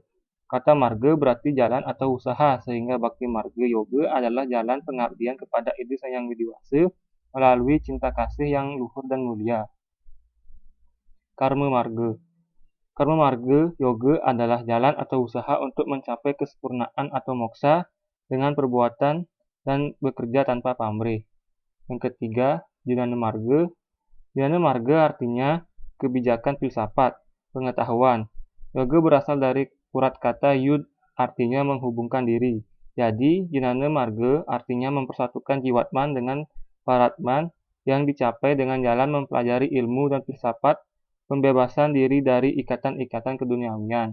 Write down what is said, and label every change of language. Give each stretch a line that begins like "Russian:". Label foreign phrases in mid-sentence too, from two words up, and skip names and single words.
Indonesian: Kata marga berarti jalan atau usaha, sehingga bakti marga yoga adalah jalan pengabdian kepada Ida Hyang Widiwasa melalui cinta kasih yang luhur dan mulia. Karma marga. Karma marga yoga adalah jalan atau usaha untuk mencapai kesempurnaan atau moksa dengan perbuatan dan bekerja tanpa pamrih. Yang ketiga, Junanda marga. Junanda marga artinya kebijakan filsafat, pengetahuan. Yoga berasal dari urat kata yud, artinya menghubungkan diri. Jadi, Junanda marga artinya mempersatukan jiwatman dengan paratman yang dicapai dengan jalan mempelajari ilmu dan filsafat, pembebasan diri dari ikatan-ikatan keduniawian.